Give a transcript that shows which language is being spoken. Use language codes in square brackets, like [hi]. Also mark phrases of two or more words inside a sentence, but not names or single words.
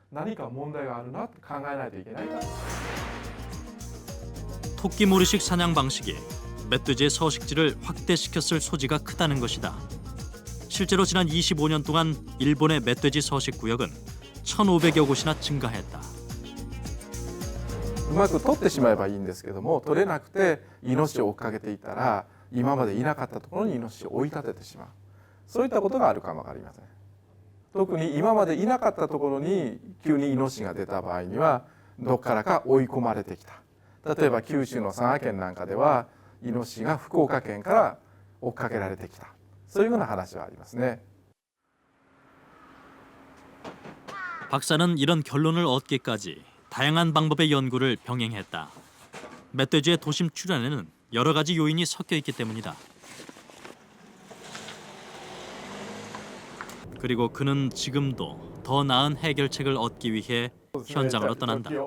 [ko] 토끼모리식 사냥 방식이 멧돼지의 서식지를 확대시켰을 소지가 크다는 것이다. 실제로 지난 25년 동안 일본의 멧돼지 서식 구역은 1,500여 곳이나 증가했다. [ja] うまく取ってしまえばいいんですけども、取れなくてイノシシを追っかけていたら今までいなかったところにイノシシを追い立ててしまう、そういったことがあるかもわかりません。特に今までいなかったところに急にイノシシが出た場合にはどこからか追い込まれてきた。例えば九州の佐賀県なんかではイノシシが福岡県から追っかけられてきた、そういうような話はありますね。 [ko] 박사는 이런 결론을 얻기까지 다양한 방법의 연구를 병행했다. 멧돼지의 도심 출현에는 여러 가지 요인이 섞여 있기 때문이다. 그리고 그는 지금도 더 나은 해결책을 얻기 위해 현장으로 떠난다.